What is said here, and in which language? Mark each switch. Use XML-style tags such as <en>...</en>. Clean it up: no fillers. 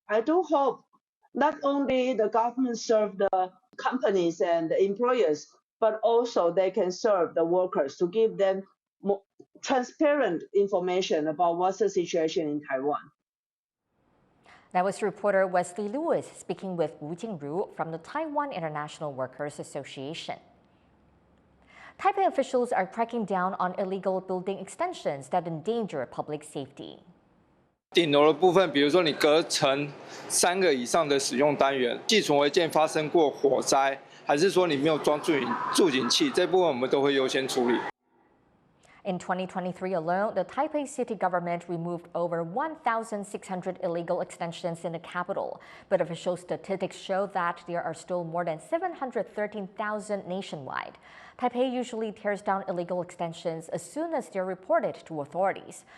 <en>I do hope not only the government serve the companies and the employers, but also they can serve the workers to give them more transparent information about what's the situation in Taiwan. That was reporter Wesley Lewis speaking with Wu Jingru from the Taiwan International Workers Association. Taipei officials are cracking down on illegal building extensions that endanger public safety.</en> <zh>顶楼的部分，比如说你隔层3个以上的使用单元，寄存违建发生过火灾，还是说你没有装助警器，这部分我们都会优先处理。</zh> <en>In 2023 alone, the Taipei city government removed over 1,600 illegal extensions in the capital. But official statistics show that there are still more than 713,000 nationwide. Taipei usually tears down illegal extensions as soon as they're reported to authorities.</en>